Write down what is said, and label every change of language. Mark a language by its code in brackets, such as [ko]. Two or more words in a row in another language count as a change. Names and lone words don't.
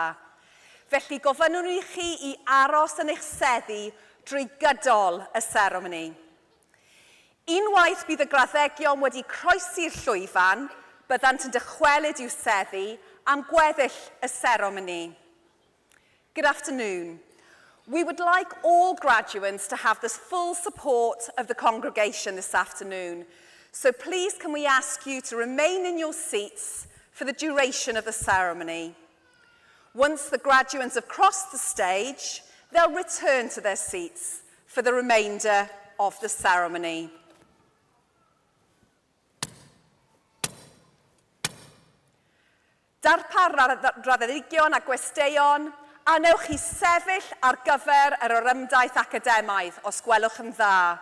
[cy] Felly gofynnwn i chi i aros yn eich seddi drwy gydol y seremoni. Unwaith bydd y graddegion wedi croesi'r llwyfan, byddant yn dychwelyd i'w seddi am gweddill y seremoni. [en] Good afternoon. We would like all graduates to have the full support of the congregation this afternoon. So please can we ask you to remain in your seats for the duration of the ceremony. Once the graduates have crossed the stage, they'll return to their seats for the remainder of the ceremony. [cy] Darpar raddedigion a gwesteion, a newch chi sefyll ar gyfer yr orymdaith academaidd os gwelwch yn dda.